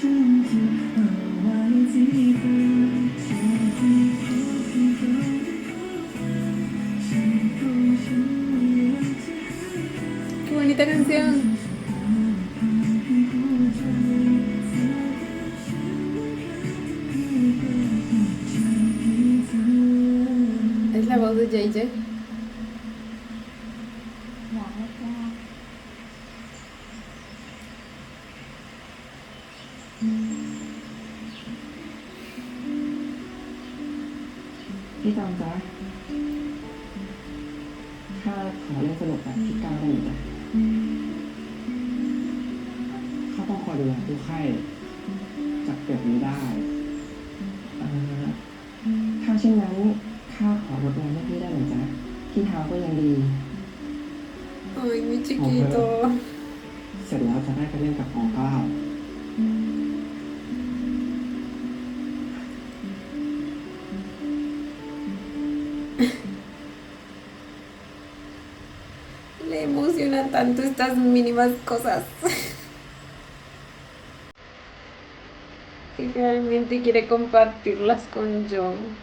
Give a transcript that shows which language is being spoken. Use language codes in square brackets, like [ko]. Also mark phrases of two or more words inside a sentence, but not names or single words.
[es] Qué bonita canción. Es la voz de JJ. [th] อยากให้กล้า พี่ตองจ๊ะข้าขอเล่นสนุกแบบพี่ก้าวได้ไหมจ๊ะข้าต้องคอยดูแลผู้ไข้จากเกิดนี้ได้ถ้าเช่นนั้นข้าขอรดน้ำให้พี่ได้ไหมจ๊ะพี่เท้าก็ยังดี [es] Ay, mi chiquito. [th] เสร็จแล้วจะได้ไปเล่นกับของเกล้า [es] Le emocionan tanto estas mínimas cosas. Que realmente quiere compartirlas con John.